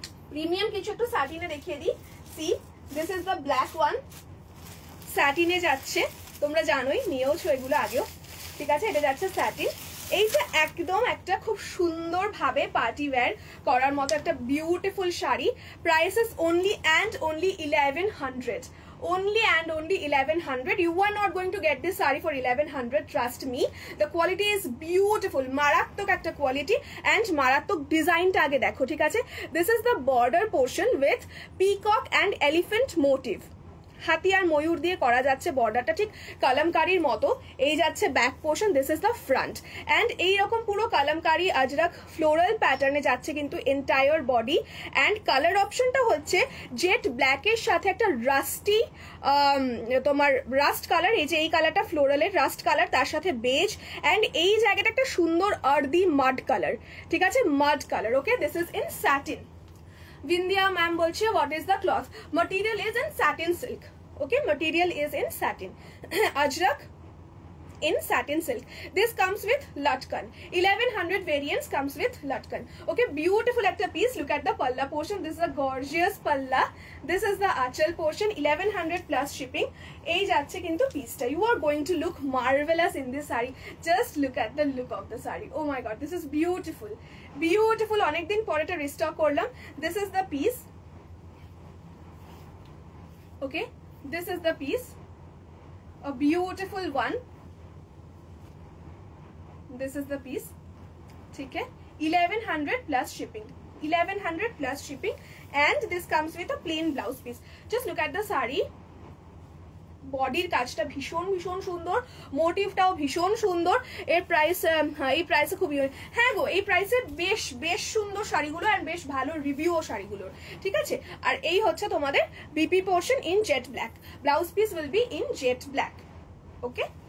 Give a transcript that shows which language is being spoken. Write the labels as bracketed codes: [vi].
[bn] Premium কিছু একটু স্যাটিনে দেখিয়ে দিই। C, [en] this is the black one, [bn] স্যাটিনে যাচ্ছে, তোমরা জানোই, নিয়েওছো এগুলো আগেও, ঠিক আছে? এটা যাচ্ছে স্যাটিন। এইটা একদম একটা খুব সুন্দর ভাবে পার্টি ওয়্যার করার মতো একটা beautiful sari. [en] Prices only and only 1100, only and only 1100. You are not going to get this saree for 1100, trust me. The quality is beautiful, [bn] মারাত্মক একটা কোয়ালিটি [en] and [bn] মারাত্মক ডিজাইনটা আগে দেখো, ঠিক আছে? [en] This is the border portion with peacock and elephant motif. [bn] হাতি আর ময়ূর দিয়ে করা যাচ্ছে বর্ডারটা, ঠিক কালামকারীর মতো। এই যাচ্ছে back portion, [en] this is the front, [bn] and এইরকম পুরো কালামকারী আজরাক ফ্লোরাল প্যাটার্নে যাচ্ছে কিন্তু এন্টায়ার বডি। অ্যান্ড কালার অপশনটা হচ্ছে জেট ব্ল্যাকের সাথে একটা রাস্টি তোমার রাস্ট কালার, এই যে এই কালারটা ফ্লোরালের রাস্ট কালার, তার সাথে বেজ, অ্যান্ড এই জায়গাটা একটা সুন্দর আর্দি মাড কালার, ঠিক আছে? [en] Mud colour, okay? This is in satin. Vindhya ma'am bolche, what is the cloth? Material is in satin silk, okay? Material is in satin. Ajrak in satin silk. This comes with latkan. 1100 variants comes with latkan, okay? Beautiful একটা piece. Look at the palla portion. This is a gorgeous palla. This is the achal portion. 1100 plus shipping. [bn] এই যাচ্ছে কিন্তু পিসটা। [en] You are going to look marvelous in this saree. Just look at the look of the saree. Oh my god, this is beautiful, beautiful. [bn] অনেকদিন পরে এটা restock করলাম। [en] This is the piece, okay? This is the piece, a beautiful one. This is the piece, [hi] ठीक है? [en] 1100 plus shipping, 1100 plus shipping, and this comes with a plain blouse piece. Just look at the saree. [bn] বডির কাজটা ভীষণ ভীষণ সুন্দর, মোটিভটাও ভীষণ সুন্দর। এর প্রাইস, এই প্রাইসে খুবই, হ্যাঁ গো, এই প্রাইসে বেশ বেশ সুন্দর শাড়িগুলো আর বেশ ভালো রিভিউও শাড়িগুলোর, ঠিক আছে? আর এই হচ্ছে তোমাদের [en] BP portion in jet black, blouse piece will be in jet black, okay?